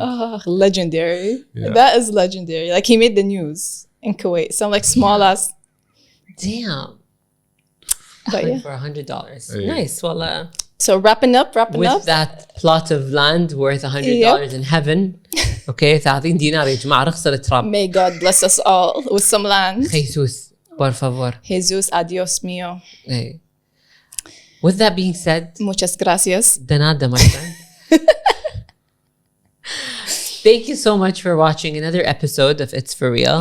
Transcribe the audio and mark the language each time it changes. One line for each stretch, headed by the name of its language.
English: Oh, legendary. Yeah. That is legendary. Like he made the news in Kuwait. Some like small ass. Damn. But yeah. For $100. Yeah. Nice. Well, so wrapping up. With that plot of land worth $100 in heaven.
Arabic: Okay, 30 دينار يا جماعة رخص التراب.
English: May God bless us all with some land.
Spanish: Jesus, por favor. Jesus, adios mío.
English: Hey. With that being said,
Spanish: Muchas gracias. de nada,
English: my friend. Thank you so much for watching another episode of It's For Real.